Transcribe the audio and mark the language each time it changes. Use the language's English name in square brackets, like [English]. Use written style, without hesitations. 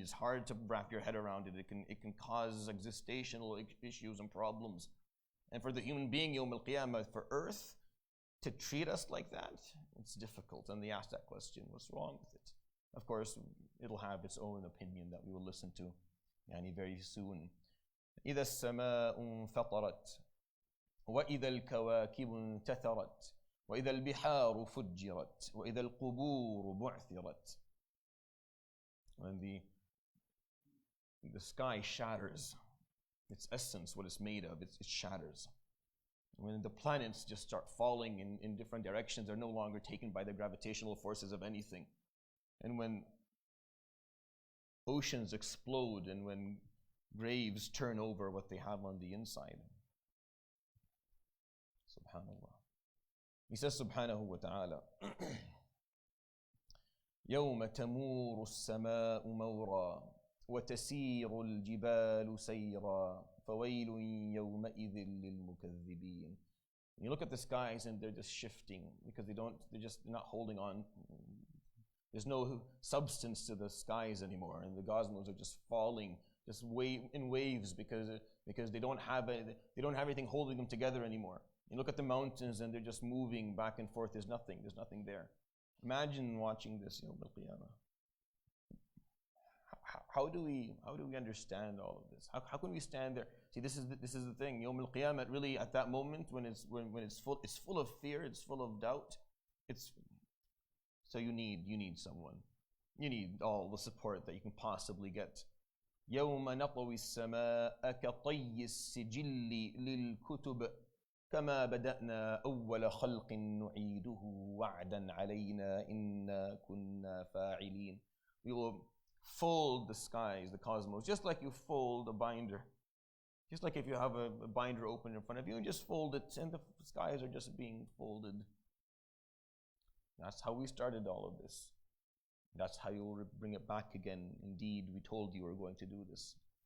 [English] It's hard to wrap your head around it. It can cause existential issues and problems. And for the human being, Yawm al-Qiyamah, for earth to treat us like that, it's difficult. And they ask that question, what's wrong with it? Of course, it'll have its own opinion that we will listen to very soon. [Arabic] إِذَا السَّمَاءُ انفطرت وإذا الكواكب انتثرت وإذا البحار فجرت وإذا القبور بعثرت. [English] When the sky shatters, its essence, what it's made of, it shatters. When the planets just start falling in different directions, they're no longer taken by the gravitational forces of anything. And when oceans explode, and when graves turn over what they have on the inside. Subhanallah. He says [Arabic] subhanahu wa ta'ala, يوم تمور السماء مورا وتسير الجبال سيرا فويل يومئذ للمكذبين. [English] You look at the skies and they're just shifting because they're just not holding on. There's no substance to the skies anymore, and the cosmos are just falling just in waves because they don't have anything holding them together anymore. You look at the mountains and they're just moving back and forth. There's nothing there. Imagine watching this Yawm al-Qiyamah. How do we understand all of this? How can we stand there? See, this is the thing. Yawm al-Qiyamah, really, at that moment when it's full of fear, it's full of doubt. So you need someone. You need all the support that you can possibly get. [Arabic] يوم نطوي السماء كطي السجل للكتب كما بدأنا أول خلق نعيده وعدا علينا إنا كنا فاعلين. [English] We will fold the skies, the cosmos, just like you fold a binder. Just like if you have a binder open in front of you, and just fold it, and the skies are just being folded. That's how we started all of this. That's how you will bring it back again. Indeed, we told you we were going to do this.